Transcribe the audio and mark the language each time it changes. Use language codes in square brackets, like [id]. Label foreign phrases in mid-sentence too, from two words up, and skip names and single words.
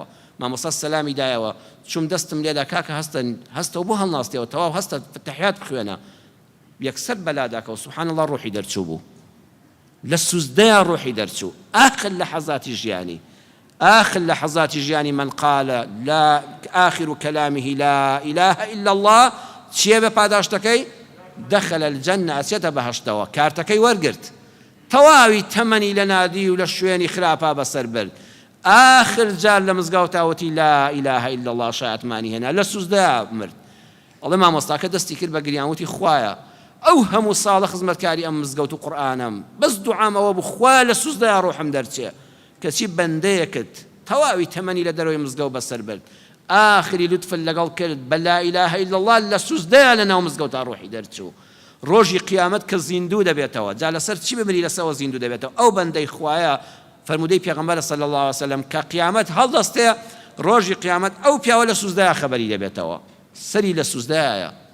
[ckb] مامۆستا سەلامی دایەوە، چوم دەستم لێدا کاکە هەستە بۆ هەڵناستیەوە، تەواو هەستە تەحیات بخوێنە. یەکسەر بەلاداکەوە [ar] سوبحان الله [ckb] ڕۆحی دەرچوو بوو، لە سوزدەیە ڕۆحی دەرچوو. آخر لەحەزاتی ژیانی، آخر لەحەزاتی ژیانی [ar] من قال لا آخر كلامه لا إله إلا الله [ckb] چیە بە پاداشتەکەی؟ [ar] دەخل الجنة، [ckb] ئەچێتە بەهەشتەوە، کارتەکەی وەرگرت، تەواوی تەمەنی لە نادی و لە شوێنی خراپا بەسەر برد. آخر جار لە مزگەوتاوەتی [ar] لا إله إلا الله [ckb] شایەتمانی هێنا، لە سوزدەیە مرد. ئەڵێ مامۆستاکە دەستی کرد بە گریانوتی خوایە ئەو هەموو ساڵە خزمەتکاری ئەم مزگەوت و قورئانم بەس دوعامەوە بوو خوا لە سوزدەیە ڕۆحم دەرچێ، کەچی بەندەیەکت تەواوی تەمەنی لە دەرەوەی مزگەوت بەسەر برد. آخری لوتف لەگەڵ کرد بە [ar] لا إله إلا الله، [ckb] لە سوزدەیە لە ناو مزگەوتا ڕۆحی دەرچوو. ڕۆژی قیامەت کە زیندوو دەبێتەوە، جا لەسەر چی بمری لەسەوە زیندوو دەبێتەوە؟ ئەو بەندەی خوایە فەرمودەی پێغەمبەر [ar] صلی الله عليه وسلم [ckb] کە قیامەت هەڵدەستێ، ڕۆژی قیامەت ئەو پیاوە لە سوزدەیە خەبەری دەبێتەوە، سەری لە سوزدەیە.